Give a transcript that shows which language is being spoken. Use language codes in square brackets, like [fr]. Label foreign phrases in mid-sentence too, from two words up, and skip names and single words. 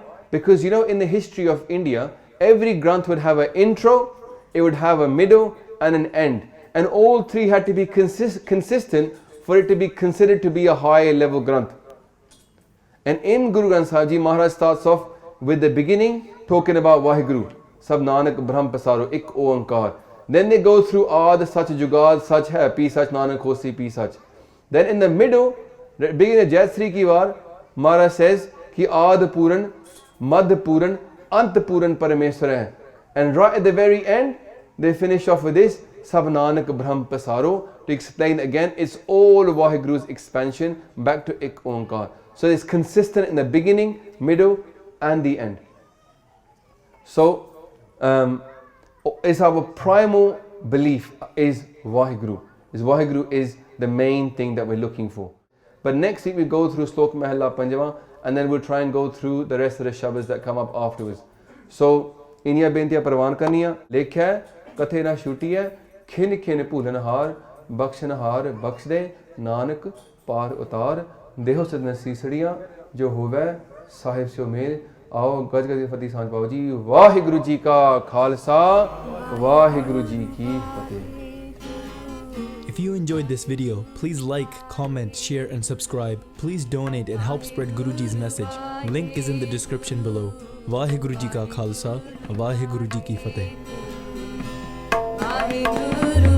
[en] Because you know, in the history of India, every Granth would have an intro, it would have a middle and an end. And all three had to be consistent for it to be considered to be a high level Granth. And in Guru Granth Sahib Ji, Maharaj starts off with the beginning, talking about Vaheguru. [pa] ਸਭ ਨਾਨਕ ਬ੍ਰਹਮ ਪਸਾਰੋ, ਇਕ ਓਅੰਕਾਰ. [en] Then they go through [pa] ਆਦਿ ਸਚੁ ਜੁਗਾਦਿ ਸਚੁ ਹੈ, ਭੀ ਸਚੁ ਨਾਨਕ ਹੋਸੀ ਭੀ ਸਚੁ. [en] Then in the middle, beginning of Jaisri Ki War, Maharaj says, [pa] ਕਿ ਆਦਿ ਪੂਰਨ, ਮਧਿ ਪੂਰਨ, ਅੰਤਿ ਪੂਰਨ ਪਰਮੇਸੁਰ ਹੈ. [en] And right at the very end, they finish off with this, [pa] ਸਭ ਨਾਨਕ ਬ੍ਰਹਮ ਪਸਾਰੋ, [en] to explain again, it's all Vaheguru's expansion back to Ik Oankar. So it's consistent in the beginning, middle, and the end. So, is our primal belief is Vaheguru. Vaheguru is the main thing that we're looking for. But next week we go through Slok Mahalla Panjama, and then we'll try and go through the rest of the Shabads that come up afterwards. So, [pa] ਇਨੀਆ ਬੇਨਤੀਆਂ ਪਰਵਾਨ ਕਰਨੀਆਂ, ਲੇਖਿਆ ਹੈ, ਕਥੇ ਨਾ ਛੁਟੀ ਹੈ, ਖਿਨ ਖਿਨ ਭੂਲਨਹਾਰ, ਬਖਸ਼ਨਹਾਰ ਬਖਸ਼ ਦੇ, ਨਾਨਕ ਪਾਰ ਉਤਾਰ, ਦੇਹੋ ਸਦਨ ਸੀਸੜੀਆਂ, ਜੋ ਹੋਵੇ ਸਾਹਿਬ ਸੇ ਮੇਲ, ਆਓ ਗਜ ਗਜ ਫਤਿਹ ਸਾਂਝ ਪਾਓ ਜੀ, ਵਾਹਿਗੁਰੂ ਜੀ ਕਾ ਖਾਲਸਾ, ਵਾਹਿਗੁਰੂ ਜੀ ਕੀ ਫਤਿਹ. [en] If you enjoyed this video, please like, comment, share and subscribe. Please donate and help spread Guruji's message. Link is in the description below. [pa] ਵਾਹਿਗੁਰੂ ਜੀ ਕਾ ਖਾਲਸਾ, ਵਾਹਿਗੁਰੂ ਜੀ ਕੀ ਫਤਿਹ.